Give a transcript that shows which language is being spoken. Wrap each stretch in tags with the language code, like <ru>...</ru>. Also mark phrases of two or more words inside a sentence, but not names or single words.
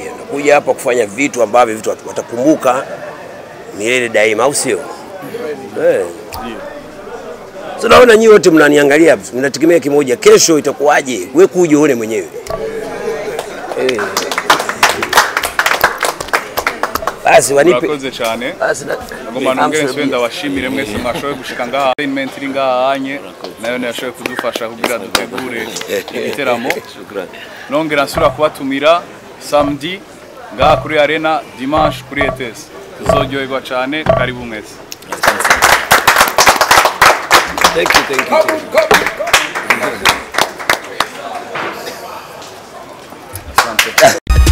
<sw>Na kuja hapa kufanya vitu ambavyo vitu watakumbuka milele daima, au sio? So naona nyinyi wote mnaniangalia, mnategemea kimoja, kesho itakuwaje? Wewe kuja uone mwenyewe. Basi wanipe</sw> <rn>urakoze cyane. Ngoma nongere swenda washimire mwese mwashoboye gushika ngaha arrangement iri ngaha anye nayo yashoboye kudufasha kugira dutegure ibiteramo. Nongera nsura kubatumira samedi ngaha kuri Arena, dimanche kuri ETS. Tuzoryoherwa cyane, karibu mwese.</rn> <en>Thank you.</en> <sw>Asante.</sw>